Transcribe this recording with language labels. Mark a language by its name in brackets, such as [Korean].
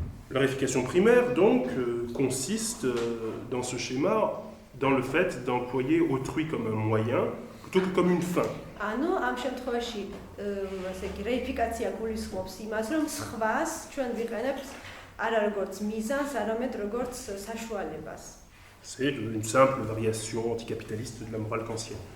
[French] La réification primaire, donc, consiste dans ce schéma dans le fait d'employer autrui comme un moyen plutôt que comme une fin. [Georgian] ანუ ამ შემთხვევაში, ესე იგი, რეიფიკაცია გულისხმობს იმას, რომ სხვას ჩვენ ვიყენებთ არა როგორც მიზანს, არამედ როგორც საშუალებას. [French] C'est une simple variation anticapitaliste de la morale kantienne.